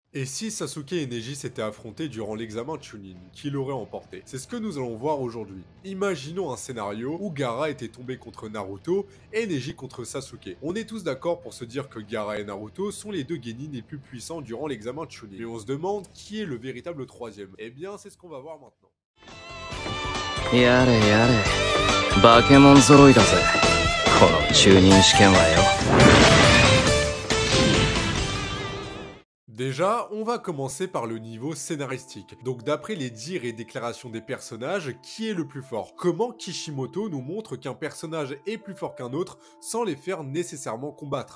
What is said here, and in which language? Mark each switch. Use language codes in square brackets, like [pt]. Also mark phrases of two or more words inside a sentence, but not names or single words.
[fr] Et si Sasuke et Neji s'étaient affrontés durant l'examen Chunin, qui l'aurait emporté? C'est ce que nous allons voir aujourd'hui. Imaginons un scénario où Gaara était tombé contre Naruto et Neji contre Sasuke. On est tous d'accord pour se dire que Gaara et Naruto sont les deux genin les plus puissants durant l'examen Chunin. Mais on se demande qui est le véritable troisième. Eh bien, c'est ce qu'on va voir maintenant. [ja] やれやれバケモン揃いだぜこの中任試験はよ [fr] Déjà, on va commencer par le niveau scénaristique. Donc d'après les dires et déclarations des personnages, qui est le plus fort? Comment Kishimoto nous montre qu'un personnage est plus fort qu'un autre sans les faire nécessairement combattre?